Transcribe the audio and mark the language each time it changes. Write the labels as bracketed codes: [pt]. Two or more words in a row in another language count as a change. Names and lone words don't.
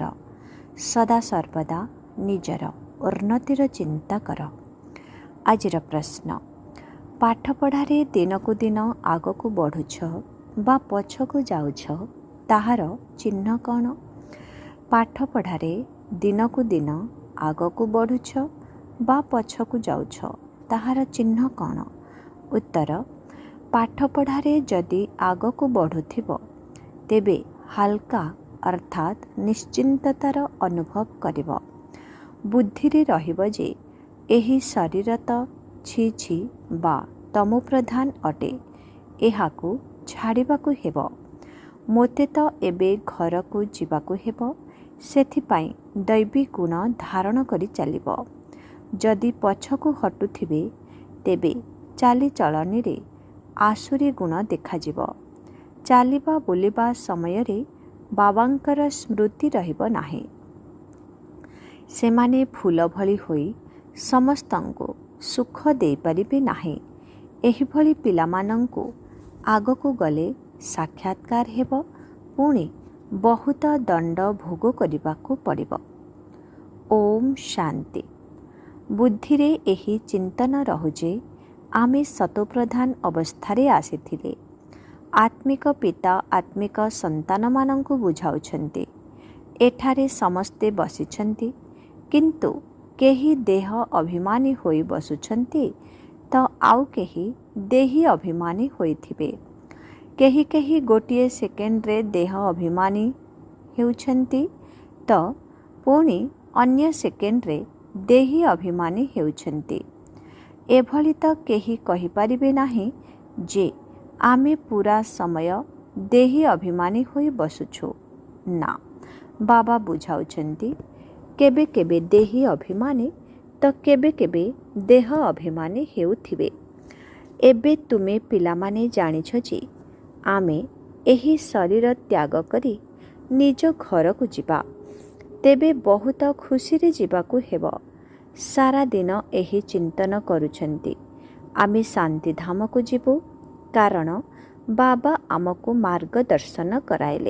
[or] ସଦା ସର୍ବଦା ନିଜର ଉନ୍ନତିର ଚିନ୍ତା କର। ଆଜିର ପ୍ରଶ୍ନ, ପାଠ ପଢ଼ାରେ ଦିନ କୁ ଦିନ ଆଗ କୁ ବଢ଼ୁଛ ବା ପଛକୁ ଯାଉଛ ତାହାର ଚିହ୍ନ କଣ? ପାଠ ପଢ଼ାରେ ଦିନ କୁ ଦିନ ଆଗ କୁ ବଢ଼ୁଛ ବା ପଛକୁ ଯାଉଛ ତାହାର ଚିହ୍ନ କଣ? ଉତ୍ତର, ପାଠ ପଢ଼ାରେ ଯଦି ଆଗ କୁ ବଢ଼ୁଥିବ ତେବେ ହାଲକା ଅର୍ଥାତ ନିଶ୍ଚିନ୍ତତାର ଅନୁଭବ କରିବ। ବୁଦ୍ଧି ରହିବ ଯେ ଏହି ଶରୀର ତ ଛି ଛି ବା ତମୋ ପ୍ରଧାନ ଅଟେ, ଏହାକୁ ଛାଡ଼ିବାକୁ ହେବ। ମୋତେ ତ ଏବେ ଘର କୁ ଯିବାକୁ ହେବ, ସେଥିପାଇଁ ଦୈବୀ ଗୁଣ ଧାରଣ କରି ଚାଲିବ। ଯଦି ପଛକୁ ହଟୁଥିବେ ତେବେ ଚାଲି ଚଳଣି ରେ ଆସୁରୀ ଗୁଣ ଦେଖାଯିବ। ଚାଲିବା ବୁଲିବା ସମୟ ରେ ବାବାଙ୍କର ସ୍ମୃତି ରହିବ ନାହିଁ। ସେମାନେ ଫୁଲ ଭଳି ହୋଇ ସମସ୍ତଙ୍କୁ ସୁଖ ଦେଇ ପାରିବେ ନାହିଁ। ଏହି ଭଳି ପିଲାମାନଙ୍କୁ ଆଗକୁ ଗଲେ ସାକ୍ଷାତ୍କାର ହେବ, ପୁଣି ବହୁତ ଦଣ୍ଡ ଭୋଗ କରିବାକୁ ପଡ଼ିବ। ଓମ ଶାନ୍ତି। ବୁଦ୍ଧିରେ ଏହି ଚିନ୍ତନ ରହୁ ଯେ ଆମେ ସତୋପ୍ରଧାନ ଅବସ୍ଥାରେ ଆସିଥିଲେ। ଆତ୍ମିକ ପିତା ଆତ୍ମିକ ସନ୍ତାନ ମାନଙ୍କୁ ବୁଝାଉଛନ୍ତି। ଏଠାରେ ସମସ୍ତେ ବସିଛନ୍ତି, କିନ୍ତୁ କେହି ଦେହ ଅଭିମାନୀ ହୋଇ ବସୁଛନ୍ତି ତ ଆଉ କେହି ଦେହୀ ଅଭିମାନୀ ହୋଇଥିବେ। କେହି କେହି ଗୋଟିଏ ସେକେଣ୍ଡ ରେ ଦେହ ଅଭିମାନୀ ହେଉଛନ୍ତି ତ ପୁଣି ଅନ୍ୟ ସେକେଣ୍ଡ ରେ ଦେହୀ ଅଭିମାନୀ ହେଉଛନ୍ତି। ଏଭଳି ତ କେହି କହି ପାରିବେ ନାହିଁ ଯେ ଆମେ ପୂରା ସମୟ ଦେହୀ ଅଭିମାନୀ ହୋଇ ବସୁଛୁ। ନା, ବାବା ବୁଝାଉଛନ୍ତି କେବେ କେବେ ଦେହୀ ଅଭିମାନୀ ତ କେବେ କେବେ ଦେହ ଅଭିମାନୀ ହେଉଥିବେ। ଏବେ ତୁମେ ପିଲାମାନେ ଜାଣିଛ ଯେ ଆମେ ଏହି ଶରୀର ତ୍ୟାଗ କରି ନିଜ ଘର କୁ ଯିବା, ତେବେ ବହୁତ ଖୁସି ରେ ଯିବାକୁ ହେବ। ସାରା ଦିନ ଏହି ଚିନ୍ତନ କରୁଛନ୍ତି ଆମେ ଶାନ୍ତି ଧାମ କୁ ଯିବୁ, କାରଣ ବାବା ଆମକୁ ମାର୍ଗଦର୍ଶନ କରାଇଲେ।